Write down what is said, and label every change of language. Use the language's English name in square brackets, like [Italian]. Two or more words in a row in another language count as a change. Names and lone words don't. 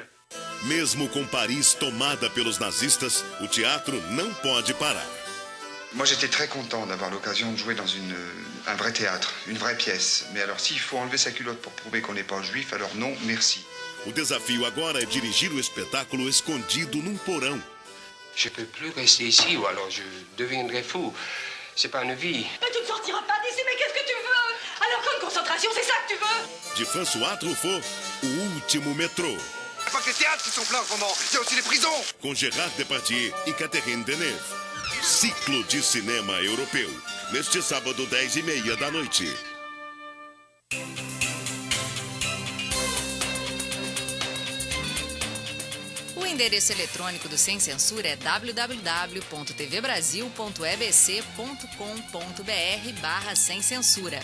[Portuguese] Mesmo com Paris tomada pelos nazistas, o teatro não pode parar. [French] Moi, j'étais très content d'avoir l'occasion de jouer dans un vrai théâtre, une vraie pièce. Mais alors, s'il faut enlever sa culotte pour prouver qu'on n'est pas juif, alors non, merci. [Portuguese] O desafio agora é dirigir o espetáculo escondido num porão. [French] Je peux plus rester ici, ou alors je deviendrai fou. C'est pas une vie. Mais tu ne sortiras pas d'ici, mais qu'est-ce que tu veux? Alors, grande concentration, c'est ça que tu veux? [Portuguese] De François Truffaut, O Último Metrô. [French] C'est pas que les théâtres qui sont pleins en ce moment, il y a aussi les prisons. [Portuguese] Com Gérard Depardieu e Catherine Deneuve. Ciclo de cinema europeu. Neste sábado, 10h30 da noite. O endereço eletrônico do Sem Censura é www.tvbrasil.ebc.com.br/sem censura.